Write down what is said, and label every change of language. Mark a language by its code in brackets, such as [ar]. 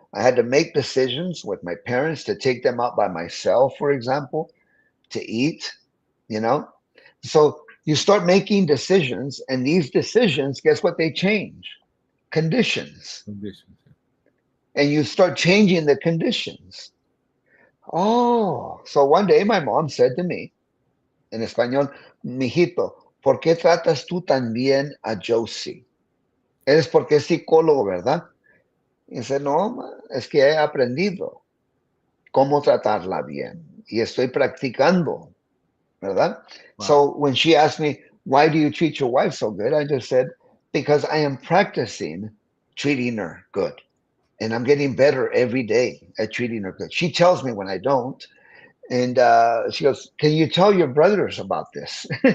[en] I had to make decisions with my parents to take them out by myself, for example, to eat, you know? So you start making decisions, and these decisions, guess what they change? Conditions. Conditions. And you start changing the conditions. Oh, so one day my mom said to me [es] en español, mijito, ¿por qué tratas tú tan bien a Josie? Eres porque es psicólogo, ¿verdad? Y dice, no, ma, es que he aprendido cómo tratarla bien y estoy practicando, ¿verdad? [en] Wow. So when she asked me, why do you treat your wife so good? I just said, because I am practicing treating her good. And I'm getting better every day at treating her good. She tells me when I don't. And she goes, can you tell your brothers about this?